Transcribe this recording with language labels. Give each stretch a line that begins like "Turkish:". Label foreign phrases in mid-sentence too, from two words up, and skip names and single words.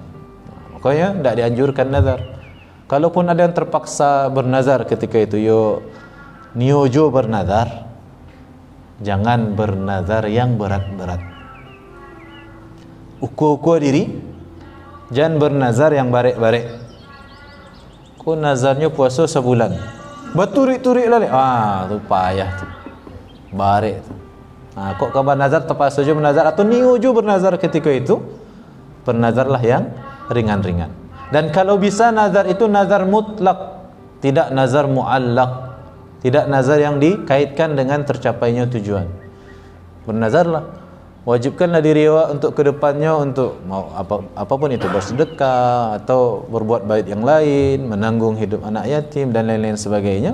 Indonesian: Makanya tidak dianjurkan nazar. Kalaupun ada yang terpaksa bernazar ketika itu, niojo bernazar, jangan bernazar yang berat-berat. Ukur-ukur diri, jangan bernazar yang barek-barek.
Minangkabau: Kau nazarnya puasa sebulan, berturik-turik lagi, tu payah tu, barek tu. Kok kabar
Indonesian: nazar terpaksa saja bernazar, atau niojo bernazar ketika itu, bernazarlah yang ringan-ringan. Dan kalau bisa nazar itu nazar mutlak, tidak nazar muallaq, tidak nazar yang dikaitkan dengan tercapainya tujuan. Bernazarlah, wajibkanlah diri untuk kedepannya, untuk mau apapun itu, bersedekah atau berbuat baik yang lain, menanggung hidup anak yatim dan lain-lain sebagainya.